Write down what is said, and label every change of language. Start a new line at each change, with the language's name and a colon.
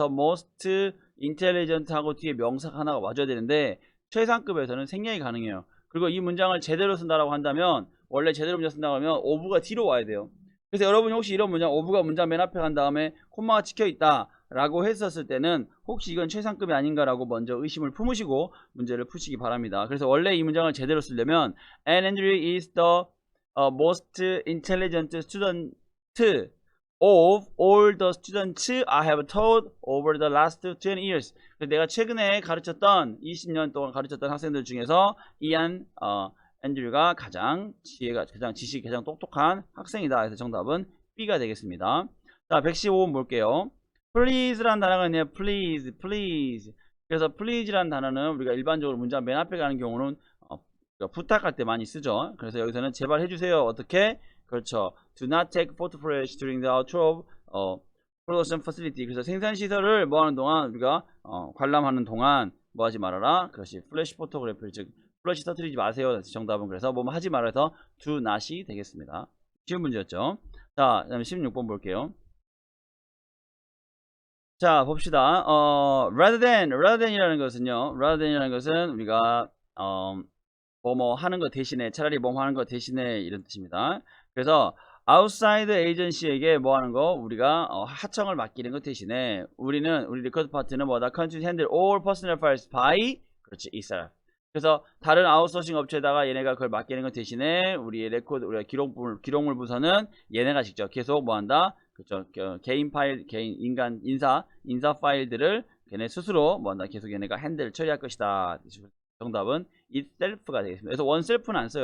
English: The most intelligent
Korean: 하고 뒤에 명사가 하나가 와줘야 되는데 최상급에서는 생략이 가능해요. 그리고 이 문장을 제대로 쓴다라고 한다면 원래 제대로 문장 쓴다고 하면 of가 뒤로 와야 돼요. 그래서 여러분이 혹시 이런 문장 of가 문장 맨 앞에 간 다음에 콤마가 찍혀있다 라고 했었을 때는 혹시 이건 최상급이 아닌가 라고 먼저 의심을 품으시고 문제를 푸시기 바랍니다. 그래서 원래 이 문장을 제대로 쓰려면
English: And Andrew is the most intelligent student of all the students I have taught over the last 20 years.
Korean: 내가 최근에 가르쳤던 20년 동안 가르쳤던 학생들 중에서 이안 앤드류가 가장 지식이 가장 똑똑한 학생이다. 그래서 정답은 B가 되겠습니다. 자, 115번 볼게요. please라는 단어가 있네요.
English: please.
Korean: 그래서 please라는 단어는 우리가 일반적으로 문장 맨 앞에 가는 경우는 부탁할 때 많이 쓰죠. 그래서 여기서는 제발 해주세요. 어떻게? 그렇죠.
English: Do not take photographs during the tour of production facility.
Korean: 그래서 생산시설을 뭐 하는 동안 우리가 관람하는 동안 뭐 하지 말아라. 그것이 플래시 포토그래피 즉 플래시 터뜨리지 마세요. 정답은 그래서 뭐 하지 말아서 do not이 되겠습니다. 쉬운 문제였죠. 자, 그다음에 16번 볼게요. 자, 봅시다. rather than이라는 것은 우리가 뭐뭐 하는 것 대신에 차라리 뭐뭐 하는 것 대신에 이런 뜻입니다. 그래서 outside agency에게 뭐 하는 거? 우리가 하청을 맡기는 것 대신에 우리 리커드 파트는 뭐다?
English: continue to handle all personnel files by 그렇지 itself.
Korean: 그래서 다른 아웃소싱 업체에다가 얘네가 그걸 맡기는 것 대신에 우리의 레코드 우리가 기록물 부서는 얘네가 직접 계속 뭐 한다? 그렇죠. 개인 파일, 개인 인사 파일들을 걔네 스스로 뭐 한다? 계속 얘네가 핸들 처리할 것이다. 정답은 itself가 되겠습니다. 그래서 oneself는 안 써요.